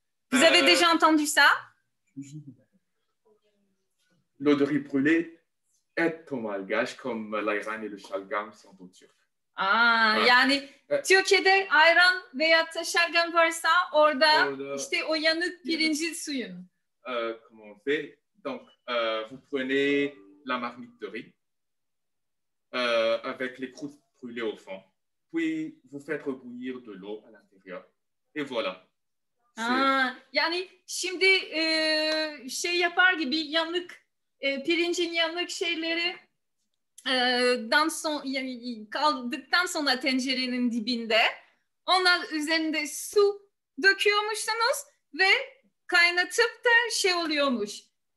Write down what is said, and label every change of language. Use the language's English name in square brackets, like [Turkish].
[French] Vous avez déjà entendu ça? L'eau de riz brûlée est au malgache comme l'ayran et le şalgam sont au turc. [Turkish] Yani Türkiye'de ayran veya da şalgam varsa orada işte o yanık pirincin suyun. [French] Comment on fait? Donc, vous prenez la marmite de riz avec les croûtes brûlées au fond. Puis, vous faites rebouillir de l'eau à l'intérieur. Et voilà. [Turkish] Yani şimdi şey yapar gibi yanık pirincin yanık şeyleri kaldıktan sonra tencerenin dibinde onlar üzerinde su döküyormuşsunuz ve kaynatıp da şey oluyormuş.